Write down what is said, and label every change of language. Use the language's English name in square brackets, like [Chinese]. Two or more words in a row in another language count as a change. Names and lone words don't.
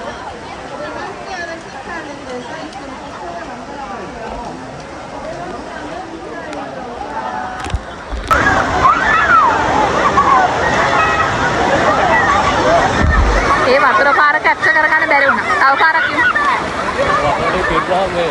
[Korean] 버블과 함께하는 핑크아일랜드에서 잊지 못할 추억을 만들어 가세요. [Sinhala] ඒ වතුර පාර කැප්චර් කරගන්න බැරි වුණා. තව පාරක් යමු. වතුරේ පිටරාම මේ